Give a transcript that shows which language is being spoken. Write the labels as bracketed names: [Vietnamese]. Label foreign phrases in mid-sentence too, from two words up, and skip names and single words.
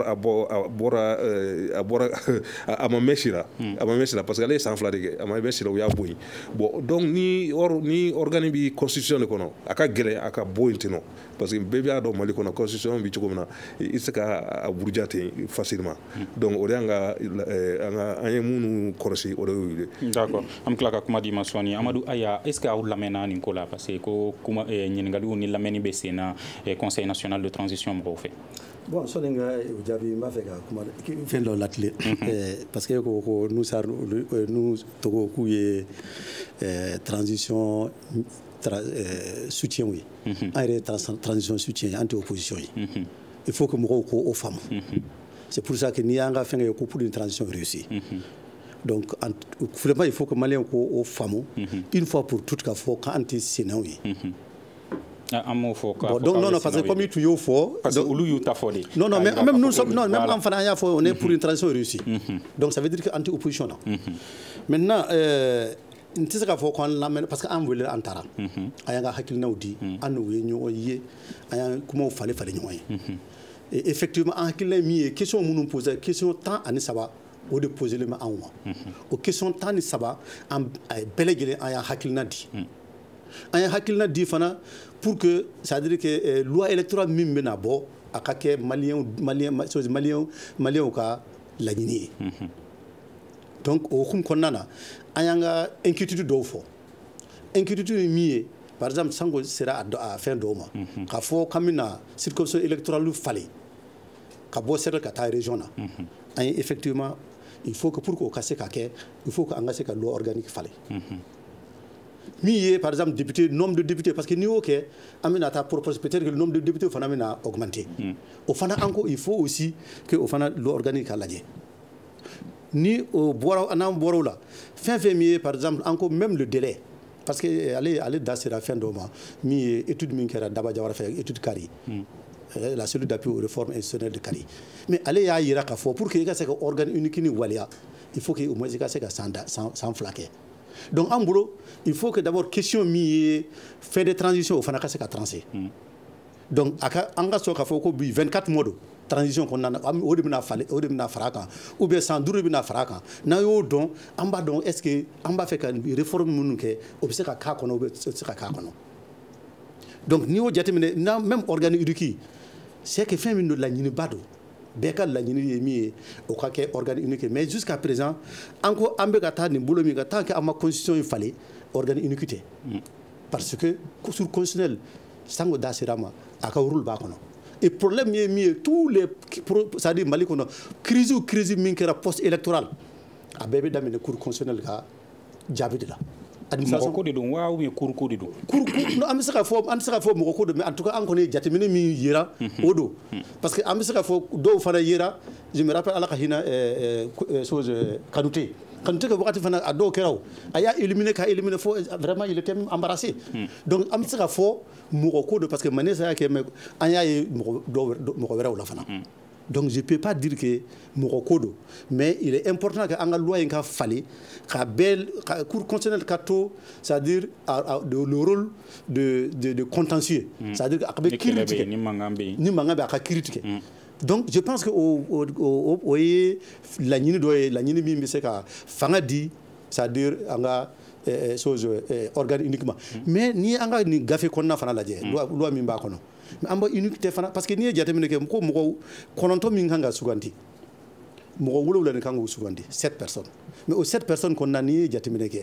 [Bambara] ma mɛn si la [French] parce que [Bambara] ale ye san 2 de kɛ a ma mɛn si la u y'a bɔ yen bon donc ni organe bi constitution de kɔnɔ a ka gɛlɛn a ka bɔ yen ten nɔ [French] parce que [Bambara] bɛɛ b'a dɔn Mali kɔnɔ constitution bi cogo min na i tɛ se ka buruja ten facilement donc o de an ye minnu kɔlɔsi o de y'o ye. D'accord an bɛ tila ka kuma di ma sɔɔni Amadu Aya [French] est-ce que [Bambara] aw lamɛnna nin ko la [French] parce que [Bambara] ko ɲininkaliw ni lamɛnni bɛ sen na [French] conseil national de transition [Bambara] mɔgɔw fɛ. Bon sɔni n ka o jaabi n b'a fɛ ka kuma fɛn dɔ latile [French] parce que [Bambara] ko n'u tɔgɔ k'u ye [French] transition soutien [Bambara] ye an yɛrɛ [French] transition soutien [Bambara] ye an tɛ opposition ye [French] il faut que [Bambara] mɔgɔw k'o faamu [French] c'est pour ça que [Bambara] n'i y'an ka fɛn kɛ ko [French] pour une transition réussie donc vraiment il faut que [Bambara] maliyɛnw k'o faamu [French] une fois pour toutes [Bambara] k'a fɔ k'an tɛ sennaw ye. [French] Non, parce que comme tu y fort, parce que [Bambara] olu ta fort. [French] Non, mais même nous sommes, non, même en France, on est pour une transition réussie. Donc ça veut dire qu'anti-opposition. Maintenant, [Bambara] n tɛ se k'a fɔ ko an lamɛn [French] parce que [Bambara] an wele an taara an y'an ka hakilinaw di an n'u ye ɲɔgɔn ye an y'an kumaw falen ɲɔgɔn ye [French] et effectivement [Bambara] an hakilina ye min ye question minnu posé [French] question 13 [Bambara] o de poselen bɛ anw ma o question 13 an bɛɛ lajɛlen an y'an hakilina di an ye hakilina di fana [French] pour que ça veut dire que loi électorale [Bambara] min bɛna bɔ a ka kɛ maliyɛnw ka laɲini ye donc o hukumu kɔnɔna na an y'an ka inquiétude dɔw fɔ inquiétude ye min ye [French] par exemple [Bambara] sango sera a fɛn dɔw ma k'a fɔ k'an bɛna [French] circonscription électorale [Bambara] falen ka bɔ sɛbɛn ka taa région na an ye effectivement [French] il faut que pour que [Bambara] o ka se ka kɛ [French] il faut que [Bambara] an ka se ka [French] loi organique [Bambara] falen min ye [French] par exemple député nombre de députés parce que [Bambara] n'i y'o kɛ an bɛna taa proposer [French] peut-être que le nombre de députés [Bambara] fana bɛna augmenter o fana encore [French] il faut aussi que [Bambara] o fana [French] loi organique [Bambara] ka lajɛ ni o bɔra n'an bɔra o la fɛn fɛn min ye [French] par exemple encore même le délai parce que [Bambara] ale da sera fɛn dɔ ma min ye étude min kɛra Daba Jawara fɛ étude Kari la [French] cellule d'appui aux réformes institutionnelles de Kari [Bambara] mais ale y'a yira k'a fɔ [French] pour que [Bambara] i ka se ka [French] organe unique [Bambara] ni waliya [French] il faut que au moins [Bambara] i ka se ka san 2 kɛ donc en bolo [French] il faut que d'abord [Bambara] question min ye [French] fait de transition [Bambara] o fana ka se ka trancher donc an ka sɔn k'a fɔ ko bi 24 mois do transition kɔnɔna na o de bɛna fara a kan [French] ou bien [Bambara] san 5 bɛna fara a kan n'an y'o dɔn an b'a dɔn [French] est-ce que [Bambara] an b'a fɛ ka réforme minnu kɛ o bɛ se ka k'a kɔnɔ o bɛ se ka k'a kɔnɔ donc n'i y'o jateminɛ [French] même organe unique c'est que [Bambara] fɛn min don laɲiniba don bɛɛ ka laɲini ye min ye o ka kɛ [French] organe unique mais jusqu'à présent [Bambara] an ko an bɛ ka taa nin bolo min kan [French] tant que [Bambara] an ma constitution in falen [French] organe unique [Bambara] tɛ [French] parce que sur constitutionnel [Bambara] sango da sera ma a ka rôle b'a kɔnɔ [French] et problème [Bambara] ye min ye [French] tous les c'est-à-dire [Bambara] Mali kɔnɔ crise min kɛra [French] post électoral [Bambara] a bɛɛ bɛ daminɛ [French] cour constitutionnel [Bambara] ka jaabi de la mɔgɔ ko de don wa [French] ou bien [Bambara] cour ko de don an bɛ se ka fɔ mɔgɔ ko don [French] mais en tout cas [Bambara] an kɔni ye jateminɛ min yera o don [French] parce que [Bambara] an bɛ se ka fɔ dɔw fana yera [French] je me rappelle [Bambara] ala ka hinɛ Kanute ka wagati fana a dɔw kɛra o a y'a éliminer fo [French] vraiment il était embarrassé donc [Bambara] an bɛ se ka fɔ mɔgɔ ko don [French] parce que [Bambara] Mane sa y'a kɛ mais an y'a ye mɔgɔ wɛrɛw la fana [French] donc je peux pas dire que [Bambara] mɔgɔ ko don [French] mais il est important que [Bambara] an ka loi in ka falen ka [French] cour constitutionnelle [Bambara] ka to [French] c'est-à-dire le rôle de contentieux c'est-à-dire [Bambara] a bɛ kiiri tigɛ ni mankan bɛ a ka kiiri tigɛ [French] donc je pense que [Bambara] o ye laɲini dɔ ye laɲini min bɛ se ka fanga di [French] c'est-à-dire [Bambara] an ka [French] organe uniquement mais [Bambara] ni an ka nin gafe kɔnɔna fana lajɛ loi min b'a kɔnɔ mais an bɛ unique tɛ fana parce que n'i ye jateminɛ kɛ ko mɔgɔ 9 min kan ka suganti mɔgɔ 7 kan k'u suganti [French] 7 personnes [Bambara] mais o [French] 7 personnes [Bambara] kɔnɔna n'i ye jateminɛ kɛ